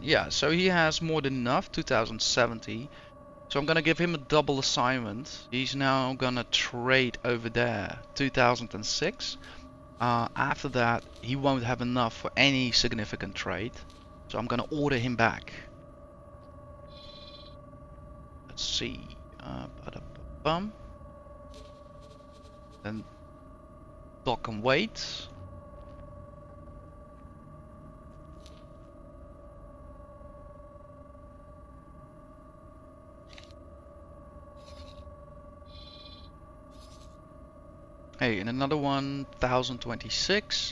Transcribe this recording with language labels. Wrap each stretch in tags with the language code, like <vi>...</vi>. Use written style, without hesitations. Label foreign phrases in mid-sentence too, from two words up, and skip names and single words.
<en>Yeah, so he has more than enough, 2070. So I'm gonna give him a double assignment. He's now gonna trade over there, 2006. After that, he won't have enough for any significant trade. So I'm gonna order him back. Let's see. Ba-da-ba-bum. Then dock and wait. Hey, and another one, 1026.</en>